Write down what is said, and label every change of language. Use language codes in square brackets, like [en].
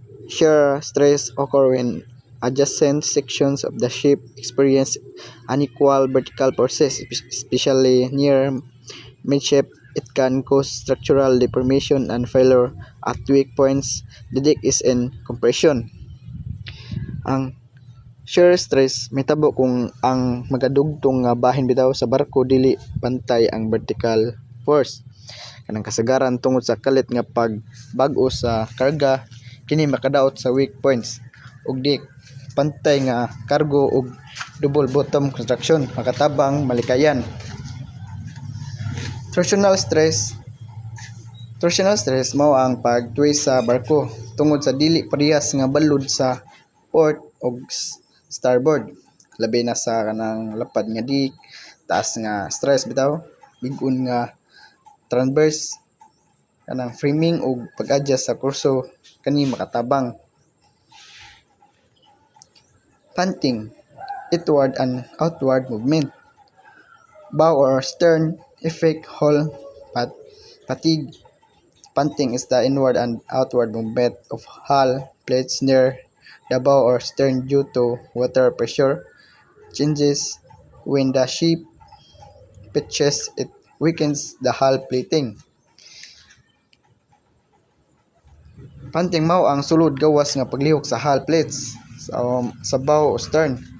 [en] Shear stress occur when adjacent sections of the ship experience unequal vertical forces, especially near midship. It can cause structural deformation and failure at weak points. The deck is in compression. [ceb] Ang shear stress mahitabo kung ang magadugtong nga bahin bitaw sa barko dili pantay ang vertical force. Kanang kasagaran tungod sa kalit nga pagbag-o sa karga, kini makadaot sa weak points. Ug di pantay nga cargo ug double bottom construction makatabang malikayan. Torsional stress mao ang pagtwist sa barko tungod sa dili parehas nga balud sa port ug starboard, labi na sa kanang lapad nga dik, taas nga stress bitaw, big-on nga transverse kanang framing ug pag-adjust sa kurso kani makatabang. [en] Punting, outward and outward movement. Bow or stern effect hull fatigue. Punting is the inward and outward movement of hull plates near the bow or stern due to water pressure changes. When the ship pitches, it weakens the hull plating. [ceb] Punting mao ang sulod gawas nga paglihok sa hull plates sa bow o stern.